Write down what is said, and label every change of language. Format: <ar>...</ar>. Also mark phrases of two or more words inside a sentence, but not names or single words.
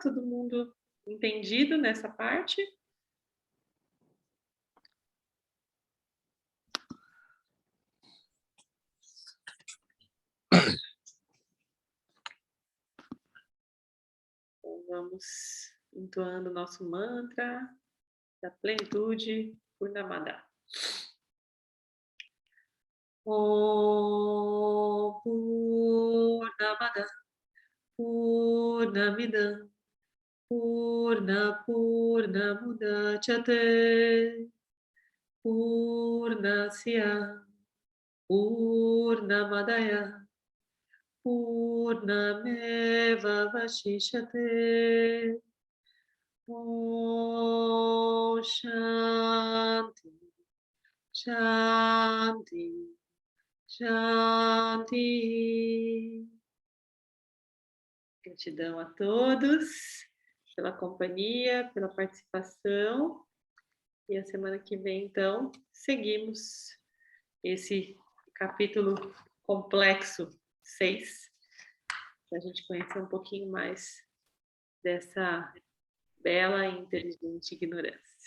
<pt>Todo mundo entendido nessa parte? Então, vamos entoando o nosso mantra da plenitude Purnamada.</pt> <sa>Om Purnamada Purnamidam Purnamudachyate Purnasya Purnamadaya Purnameva Vashishyate. Om Shanti Shanti Shanti.</sa> <pt>Gratidão a todos pela companhia, pela participação. E a semana que vem, então, seguimos esse capítulo complexo 6, para a gente conhecer um pouquinho mais dessa bela e inteligente ignorância.</pt>